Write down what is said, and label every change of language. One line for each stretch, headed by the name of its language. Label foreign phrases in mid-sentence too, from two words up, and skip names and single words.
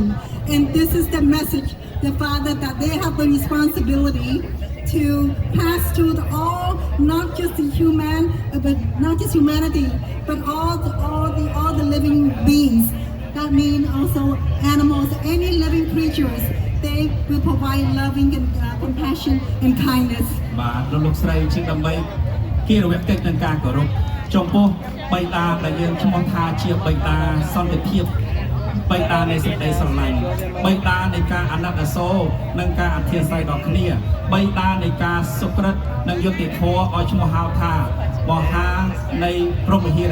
English: And this is the message, the father, that they have the responsibility to pass to all, not just humanity, but all the living beings. That means also animals, any living creatures. They will provide loving and compassion and kindness.
Khmer: បាទលោកស្រីជាដើម្បីគៀរវកិច្ចនឹងការគោរពចំពោះបិតាដែលយើងឈ្មោះថាជាបិតាសន្តិភាពបិតានៃសេចក្តីស្រឡាញ់បិតានៃការអាណិតអាសូរនិងការអធិស្ឋានដល់គ្នាបិតានៃការសុក្រិតនិងយុត្តិធម៌ឲ្យឈ្មោះហៅថាមហានៃព្រហ្មហិរ